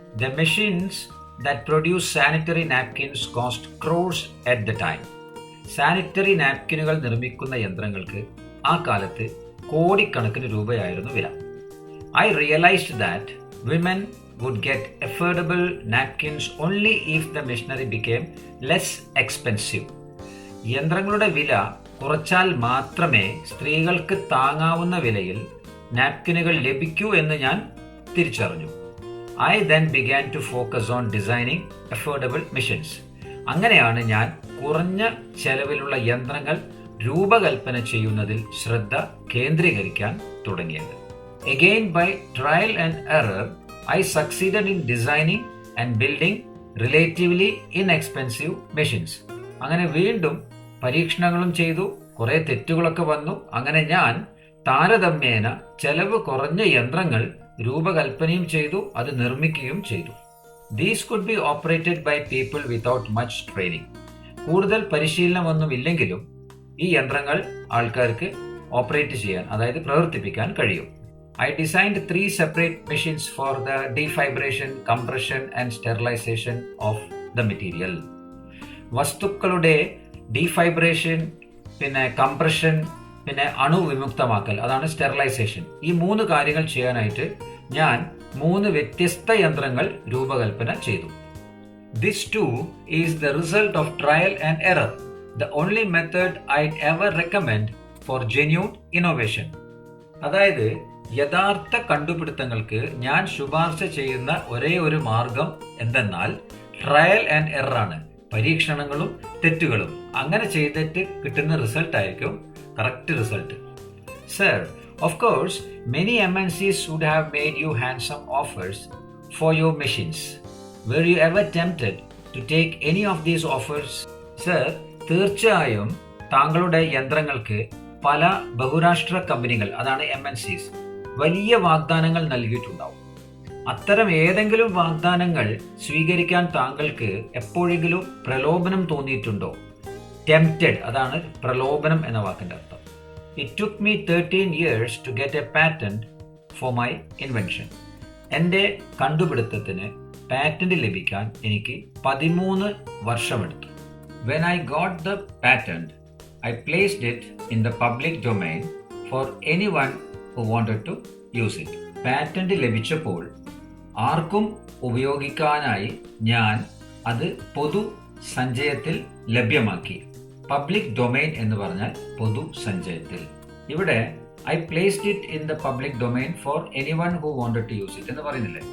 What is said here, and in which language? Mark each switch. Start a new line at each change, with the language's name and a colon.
English: The machines that produce sanitary napkins cost crores at the time.
Malayalam: Sanitary നാപ്കിനുകൾ നിർമ്മിക്കുന്ന യന്ത്രങ്ങൾക്ക് ആ കാലത്ത് കോടിക്കണക്കിന് രൂപയായിരുന്നു വില.
English: I realized that women would get affordable napkins only if the machinery became less expensive.
Malayalam: യന്ത്രങ്ങളുടെ വില കുറച്ചാൽ മാത്രമേ സ്ത്രീകൾക്ക് താങ്ങാവുന്ന വിലയിൽ നാപ്കിനുകൾ ലഭിക്കൂ എന്ന് ഞാൻ തിരിച്ചറിഞ്ഞു.
English: I then began to focus on designing affordable machines.
Malayalam: അങ്ങനെയാണ് ഞാൻ കുറഞ്ഞ ചെലവിലുള്ള യന്ത്രങ്ങൾ രൂപകൽപ്പന ചെയ്യുന്നതിൽ ശ്രദ്ധ കേന്ദ്രീകരിക്കാൻ തുടങ്ങിയത്.
English: Again, by trial and error, I succeeded in designing and building relatively inexpensive machines.
Malayalam: അങ്ങനെ വീണ്ടും പരീക്ഷണങ്ങളും ചെയ്തു, കുറെ തെറ്റുകളൊക്കെ വന്നു. അങ്ങനെ ഞാൻ താരതമ്യേന ചെലവ് കുറഞ്ഞ യന്ത്രങ്ങൾ രൂപകൽപ്പനയും ചെയ്തു, അത് നിർമ്മിക്കുകയും ചെയ്തു.
English: These could be operated by people without much training.
Malayalam: കൂടുതൽ പരിശീലനമൊന്നും ഇല്ലെങ്കിലും ഈ യന്ത്രങ്ങൾ ആൾക്കാർക്ക് ഓപ്പറേറ്റ് ചെയ്യാൻ, അതായത് പ്രവർത്തിപ്പിക്കാൻ കഴിയും.
English: I designed 3 separate machines for the defibration, compression and sterilization of the material.
Malayalam: വസ്തുക്കളുടെ ഡീഫൈബ്രേഷൻ, പിന്നെ കംപ്രഷൻ, പിന്നെ അണുവിമുക്തമാക്കൽ, അതാണ് സ്റ്റെറിലൈസേഷൻ. ഈ 3 കാര്യങ്ങൾ ചെയ്യാനായിട്ട് ഞാൻ 3 വ്യത്യസ്ത യന്ത്രങ്ങൾ രൂപകൽപ്പന ചെയ്തു.
English: This too is the result of trial and error, the only method I'd ever recommend for genuine innovation.
Malayalam: അതായത് യഥാർത്ഥ കണ്ടുപിടുത്തങ്ങൾക്ക് ഞാൻ ശുപാർശ ചെയ്യുന്ന ഒരേ ഒരു മാർഗം എന്തെന്നാൽ
English: trial and error
Malayalam: ആണ്. പരീക്ഷണങ്ങളും തെറ്റുകളും. അങ്ങനെ ചെയ്തിട്ട് കിട്ടുന്ന റിസൾട്ട് ആയിരിക്കും correct result.
English: Sir, of course, many MNCs would have made you handsome offers for your machines. Were you ever tempted to take any of these offers?
Malayalam: Sir, തീർച്ചയായും താങ്കളുടെ യന്ത്രങ്ങൾക്ക് പല ബഹുരാഷ്ട്ര കമ്പനികൾ, അതാണ് MNCs, വലിയ വാഗ്ദാനങ്ങൾ നൽകിയിട്ടുണ്ടാവും. അത്തരം ഏതെങ്കിലും വാഗ്ദാനങ്ങൾ സ്വീകരിക്കാൻ താങ്കൾക്ക് എപ്പോഴെങ്കിലും പ്രലോഭനം തോന്നിയിട്ടുണ്ടോ? ടെംപ്റ്റഡ്, അതാണ് പ്രലോഭനം എന്ന വാക്കിന്റെ അർത്ഥം.
English: It took me 13 years to get a patent for my invention.
Malayalam: എൻ്റെ കണ്ടുപിടുത്തത്തിന് പാറ്റന്റ് ലഭിക്കാൻ എനിക്ക് 13 വർഷമെടുത്തു.
English: When I got the patent, I placed it in the public domain for anyone who wanted to use it.
Malayalam: Patent ലഭിച്ചപ്പോൾ ആർക്കും ഉപയോഗിക്കാനായി ഞാൻ അത് പൊതു സഞ്ചയത്തിൽ ലഭ്യമാക്കി. Public domain എന്ന് പറഞ്ഞാൽ പൊതു സഞ്ചയത്തിൽ. ഇവിടെ
English: I placed it in the public domain for anyone who wanted to use it
Malayalam: എന്ന് പറയുന്നില്ലേ.